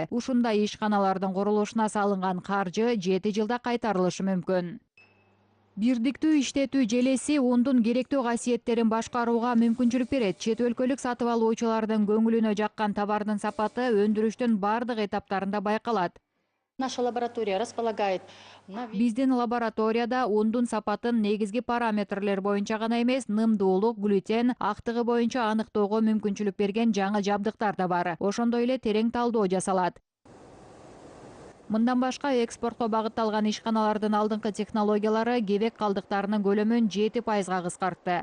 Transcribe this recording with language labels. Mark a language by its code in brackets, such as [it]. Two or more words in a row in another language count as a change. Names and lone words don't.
[ky] Ушундай ишканалардын курулушуна салынган каржы 7 жылда кайтарылышы мүмкүн. Бирдиктүү иштетүү желеси ундун керектүү касиеттерин башкарууга мүмкүнчүлүк берет. Чет өлкөлүк сатып алуучулардын көңүлүнө жаккан товардын сапаты өндүрүштүн бардык этаптарында байкалат. [ru] Наша лаборатория располагает на... [ky] Биздин лабораторияда ундун сапатын негизги параметрлер боюнча гана эмес, нымдуулук, глютен, актыгы боюнча аныктоого мүмкүнчүлүк берген жаңы жабдыктар да бар. Ошондой эле терең талдоо жасалат. Мындан башка экспортко багытталган ишканалардын алдыңкы технологиялары кебек калдыктарынын көлөмүн 7%га кыскартты.